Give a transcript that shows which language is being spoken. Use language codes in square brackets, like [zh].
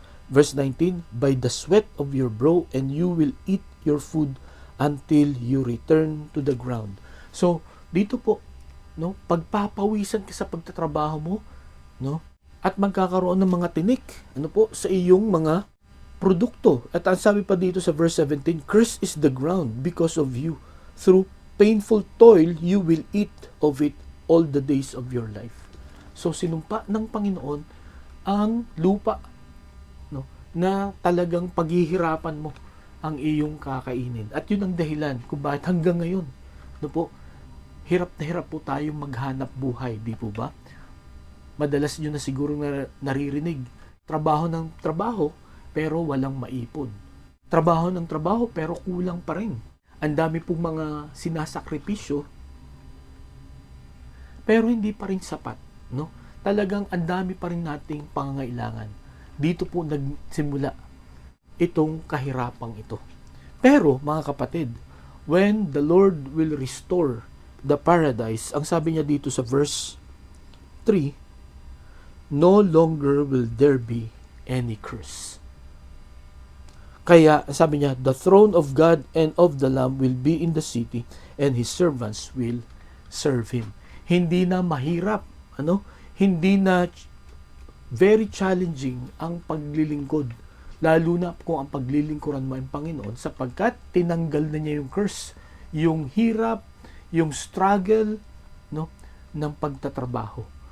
[en] Verse 19, by the sweat of your brow, and you will eat your food until you return to the ground. [tl] So, dito po, no, pagpapawisan ka sa pagtatrabaho mo, no, at magkakaroon ng mga tinik, ano po, sa iyong mga produkto. At ang sabi pa dito sa [en] verse 17, cursed is the ground because of you. Through painful toil, you will eat of it all the days of your life. [tl] So, sinumpa ng Panginoon ang lupa, no, na talagang paghihirapan mo ang iyong kakainin. At yun ang dahilan kung bakit hanggang ngayon, no po, hirap na hirap po tayong maghanap buhay, di po ba? Madalas nyo na siguro naririnig, trabaho ng trabaho, pero walang maipon. Trabaho ng trabaho, pero kulang pa rin. Ang dami pong mga sinasakripisyo, pero hindi pa rin sapat, no? Talagang ang dami pa rin nating pangangailangan. Dito po nagsimula itong kahirapang ito. Pero, mga kapatid, [en] when the Lord will restore the paradise, [tl] ang sabi niya dito sa [en] verse 3, no longer will there be any curse. [tl] Kaya, sabi niya, [en] the throne of God and of the Lamb will be in the city, and His servants will serve Him. [tl] Hindi na mahirap, ano? Hindi na very challenging ang paglilingkod. Lalo na kung ang paglilingkuran mo ang Panginoon, sapagkat tinanggal na niya yung curse, yung hirap, yung struggle, no, ng pagtatrabaho.